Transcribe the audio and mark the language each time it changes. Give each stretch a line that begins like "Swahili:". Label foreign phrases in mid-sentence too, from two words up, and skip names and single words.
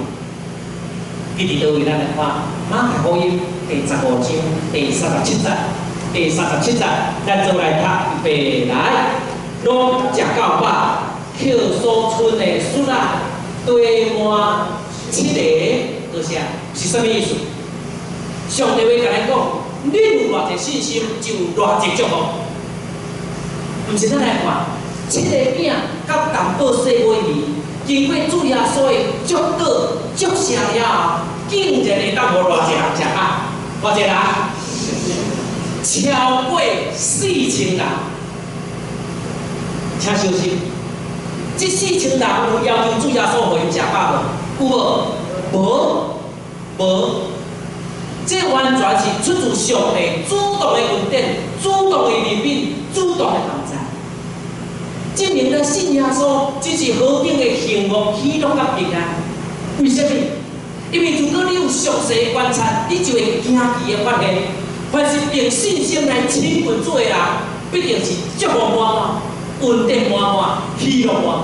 Min Nan Chinese: 伊伫倒位咱来看马太福音第15章第37节，第37节，咱做来读白来，拢食到饱，捡所剩的笋仔堆满。7个多啥？是啥物意思？上帝会甲咱讲，恁有偌济信心，就有偌济祝福。毋是咱来看，7个饼甲淡薄细尾鱼，经过主耶稣的祝祷、祝谢了后，竟然会当互偌济人食啊？偌济人？超过4000人。请小心，这4000人有要求主耶稣互因食饱无？有无？无，这完全是出自上帝主动的恩典、主动的怜悯、主动的同在。证明咱信耶稣只是何等的幸福、喜乐甲平安。为什么？因为如果你有详细的观察，你就会惊奇的发现，凡是凭信心来亲近主的人，必定是祝福满满、稳定满满、喜乐满满。